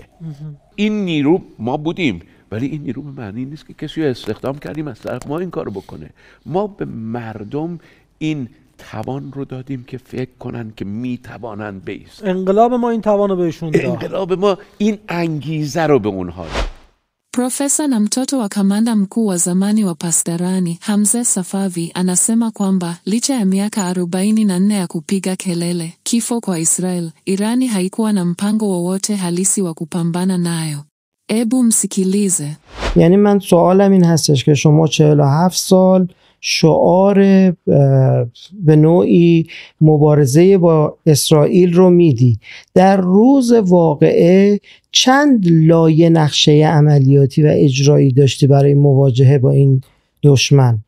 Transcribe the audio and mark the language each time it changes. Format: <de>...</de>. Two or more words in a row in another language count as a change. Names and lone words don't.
<fa>این نیرو ما بودیم، ولی این نیرو به معنی نیست که کسی رو استخدام کردیم از طرف ما این کارو بکنه. ما به مردم این توان رو دادیم که فکر کنن که میتوانن بیست. انقلاب ما این توان رو بهشون داد. انقلاب ما این انگیزه رو به اونها داد.</fa> <sw>Profesa na mtoto wa kamanda mkuu wa zamani wa Pasdarani, Hamza Safavi, anasema kwamba licha ya miaka 44 ya kupiga kelele kifo kwa Israel, Irani haikuwa na mpango wowote halisi wa kupambana nayo. Ebu msikilize.</sw> <fa>یعنی من سوالم این هستش که شما 47 سال شعار به نوعی مبارزه با اسرائیل رو میدی، در روز واقعه چند لایه نقشه عملیاتی و اجرایی داشتی برای مواجهه با این دشمن؟</fa>